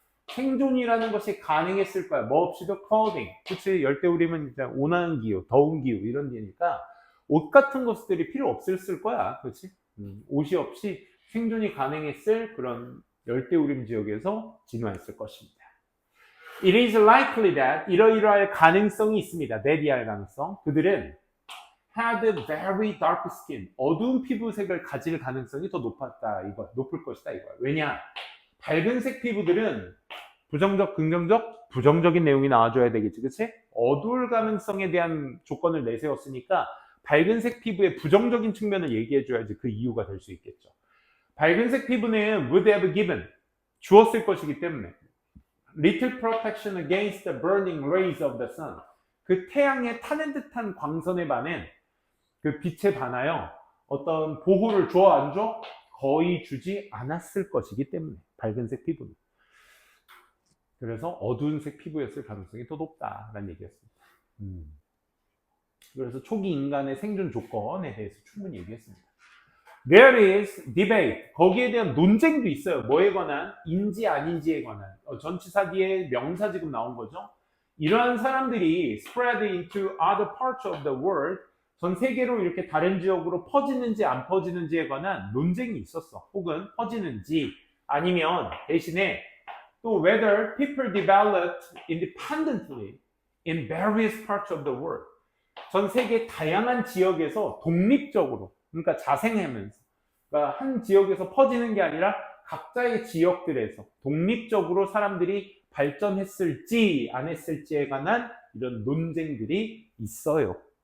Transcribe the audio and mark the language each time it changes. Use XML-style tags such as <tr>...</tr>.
<ko>생존이라는 것이 가능했을 거야. 뭐 없이도 clothing. 그치? 열대우림은 이제 온화한 기후, 더운 기후 이런 데니까 옷 같은 것들이 필요 없었을 거야. 그치? 옷이 없이 생존이 가능했을 그런 열대우림 지역에서 진화했을 것입니다.</ko> <en>It is likely that</en> <ko>이러이러할 가능성이 있습니다. 내리할 가능성. 그들은</ko> <en>had very dark skin.</en> <ko>어두운 피부색을 가질 가능성이 더 높을 것이다 이거야. 왜냐? 밝은색 피부들은 부정적, 긍정적, 부정적인 내용이 나와줘야 되겠지, 그치? 어두울 가능성에 대한 조건을 내세웠으니까 밝은색 피부의 부정적인 측면을 얘기해줘야지 그 이유가 될 수 있겠죠. 밝은색 피부는</ko> <en>would have given,</en> <ko>주었을 것이기 때문에</ko> <en>little protection against the burning rays of the sun.</en> <ko>그 태양의 타는 듯한 광선에 반해 그 빛에 반하여 어떤 보호를 줘 안 줘? 거의 주지 않았을 것이기 때문에 밝은색 피부는. 그래서 어두운 색 피부였을 가능성이 더 높다라는 얘기였습니다. 그래서 초기 인간의 생존 조건에 대해서 충분히 얘기했습니다.</ko> <en>There is debate.</en> <ko>거기에 대한 논쟁도 있어요. 뭐에 관한? 인지 아닌지에 관한. 전치사 뒤에 명사 지금 나온 거죠. 이러한 사람들이</ko> <en>spread into other parts of the world,</en> <ko>전 세계로 이렇게 다른 지역으로 퍼지는지 안 퍼지는지에 관한 논쟁이 있었어. 혹은 퍼지는지 아니면 대신에 또</ko> <en>whether people developed independently in various parts of the world.</en> <ko>전 세계 다양한 지역에서 독립적으로, 그러니까 자생하면서, 그러니까 한 지역에서 퍼지는 게 아니라 각자의 지역들에서 독립적으로 사람들이 발전했을지 안 했을지에 관한 이런 논쟁들이 있어요.</ko>